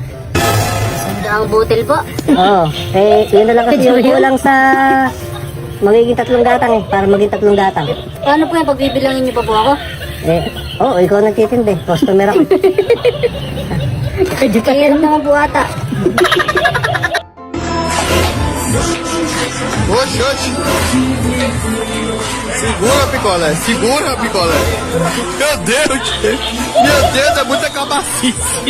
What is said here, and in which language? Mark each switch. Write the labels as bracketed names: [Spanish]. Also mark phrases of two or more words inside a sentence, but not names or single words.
[Filipino] 100 butil po. Oo. Yun na lang kasi yung kulang sa magiging 3 gatang eh, para maging 3 gatang. Paano po yan, pagbibilangin niyo pa po ako? Ikaw nagtitindi, customer ako. Kaya naman po ata. [Portuguese] Oxe. Segura, picolé. Segura, picolé. Meu Deus, é muita cabacice.